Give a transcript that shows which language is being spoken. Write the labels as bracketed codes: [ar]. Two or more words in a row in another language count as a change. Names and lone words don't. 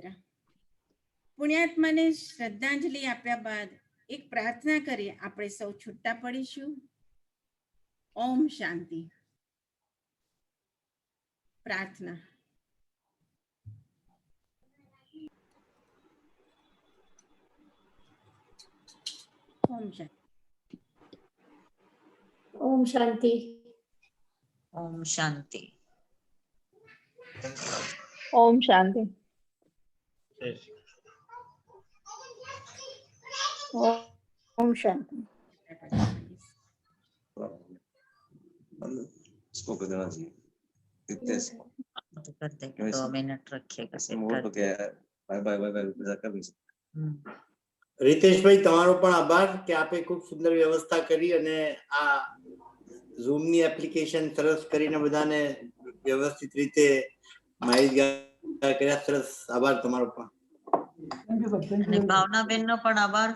[gu] પુણ્યાત્માને શ્રદ્ધાંજલિ આપ્યા બાદ એક પ્રાર્થના કરી આપણે સૌ છૂટા પડીશું. ઓમ શાંતિ. પ્રાર્થના. ઓમ શાંતિ. [hi] ओम शांति. ओम शांति. ओम शांति. ओम शांति. इसको कर देना चाहिए रितेश तो कर देंगे 2 मिनट रखिएगा सेट मोड़ कर तो क्या है [en] bye bye bye bye [hi] कर नहीं सकते [gu] રીતેશભાઈ તમારો પણ આભાર કે આપે ખૂબ સુંદર વ્યવસ્થા કરી અને આ ઝૂમ ની એપ્લિકેશન સરસ કરીને બધાને વ્યવસ્થિત રીતે માહિતગાર કર્યા. સરસ આભાર તમારો પણ. અને ભાવનાબેન નો પણ આભાર.